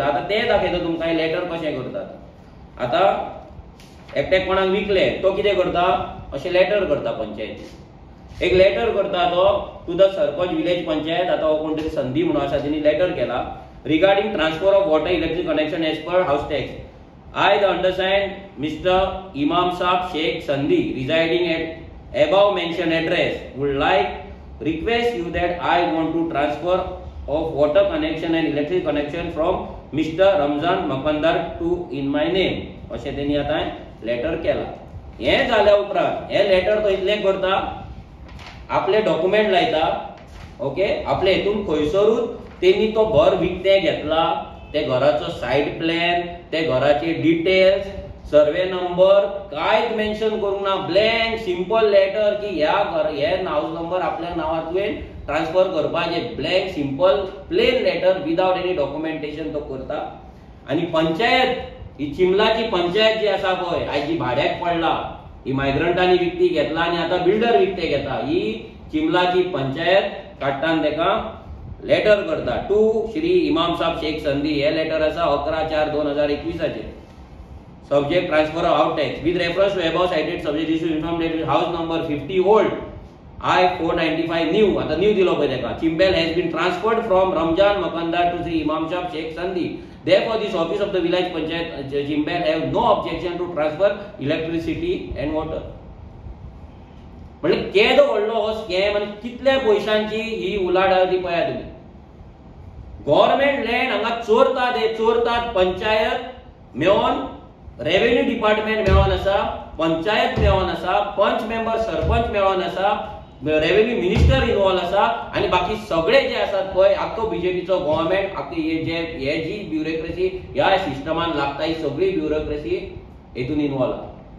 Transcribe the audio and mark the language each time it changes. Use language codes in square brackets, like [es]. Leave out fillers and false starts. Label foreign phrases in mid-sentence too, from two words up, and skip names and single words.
[kok] आता ते दाखयता तुमकां लेटर कशें करतात. आता एकट्याक कोणाक विकले तो कितें करता अशें लेटर करता पंचायतीक. एक लेटर करता तो [en] to the Sarpanch Village Panchayat. [kok] आता हो कोण तरी संधी म्हणून आसा तेणी लेटर केला [en] regarding transfer of water electric connection as per house tax. I the undersigned Mr. Imam Saab Sheikh Sandhi residing at above mentioned address would like request you that I want to transfer of water connection and electric connection from Mr. Ramzan Makandar to in my name. [kok] अशें तेणी आतां लेटर केला. हे जाल्या उपरांत हे लेटर तो इतलें करता आपले डॉक्युमेंट लायता. ओके आपले हेतून खंयसरूच तेणी तो घर विकतें घेतला ते घराचो [en] side plan [kok] ते घराचे डिटेल्स सर्वे नंबर कांयच मेन्शन करूंक ना. [en] blank simple letter [kok] की ह्या हे [en] house number [kok] आपल्या नांवार तुवें ट्रान्सफर करपाचे. [en] blank simple plain letter without any documentation [kok] तो करता. आनी पंचायत ही चिमलाची पंचायत जी आसा पळय आयज जी भाड्याक पडला ही मायग्रंटांनी विकती घेतला आनी आतां बिल्डर विकते घेता. ही चिमलाची पंचायत काडटान तेका लेटर करता टू श्री इमाम साहब शेख संधी. हे लेटर आसा 11/4/2021. [en] Subject transfer of house tax with reference to above cited subject is to inform that house number 50 old I/495 new. [kok] आता न्यू दिलो पळय तेका. [en] Chimbel has been transferred from Ramzan Makandar to Shri Imam Saheb Sheikh Sandhi. Therefore, this office of the village panchayat Chimbel have no objection to transfer electricity and water. [kok] म्हणजे केदो व्हडलो हो स्कॅम आनी कितल्या पयशांची ही उलाढाल ती पळया तुमी. [en] government land [kok] हांगा चोरतात पंचायत मेळोन [en] revenue department [kok] मेळोन आसा पंचायत मेळोन आसा [en] panch member [kok] सरपंच मेळोन आसा [en] revenue minister involved [kok] आसा आनी बाकी सगळे जे आसात पळय आख्खो बीजेपीचो गव्हर्नमेंट आख्खी हे जी ब्युरोक्रेसी ह्या सिस्टमान लागता ही सगळी ब्युरोक्रेसी हेतून इन्वॉल्व आसा.